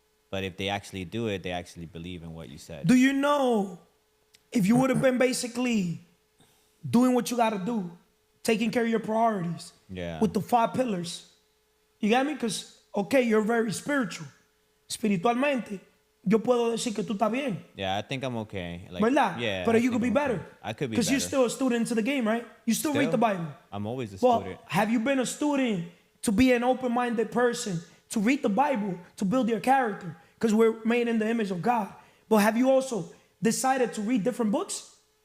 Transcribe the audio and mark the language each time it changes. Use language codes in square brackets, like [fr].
[en] But if they actually do it, they actually believe in what you said. Do you know if you would have been basically doing what you got to do, taking care of your priorities with the 5 pillars? You got me? Because, okay, you're very spiritual. [es] Espiritualmente, yo puedo decir que tú estás bien. [en] Yeah, I think I'm okay. Like, [es] ¿Verdad? [en] Yeah. But you could be better. I could be better. Because you're still a student to the game, right? You still read the Bible. I'm always a Well, student. have you been a student to be an open-minded person, to read the Bible, to build your character? Because we're made in the image of God. But have you also decided to read different books?